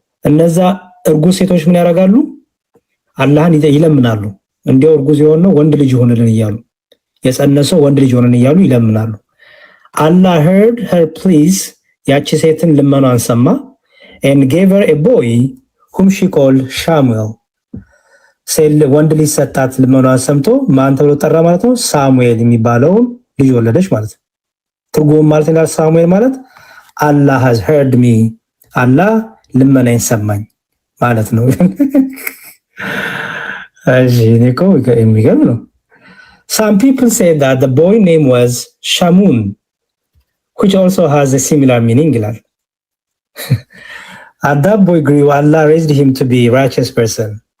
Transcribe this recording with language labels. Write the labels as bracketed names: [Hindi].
[Amharic] እነዛ እርጉዝ ሴቶች ምን ያደርጋሉ? አላህን ይለምናሉ። እንዲያው እርጉዝ የሆነው ወንድ ልጅ ይሆንልን እያሉ የጸነሰው ወንድ ልጅ ይሆንልን እያሉ ይለምናሉ። [English] Allah heard her pleas. [Amharic] ያቺ ሴትን ልመኗን ሰማ [English] and gave her a boy whom she called Samuel. [Amharic] ወንድ ልጅ ሰጣት። ልመኗን ሰምቶ ማን ተብሎ ጠራ ማለት ነው? ሳሙኤል የሚባለውን ልጅ ወለደች ማለት ነው። ትርጉም ማለት ነው ሳሙኤል ማለት [English] Allah has heard me. [Amharic] አላህ ልመናዬን ሰማኝ ማለት ነው። እሺ የሚገርም ነው። [English] Some people say that the boy name was Shamun, which also has a similar meaning [Amharic] ይላል። [English] As that boy grew, Allah raised him to be a righteous person.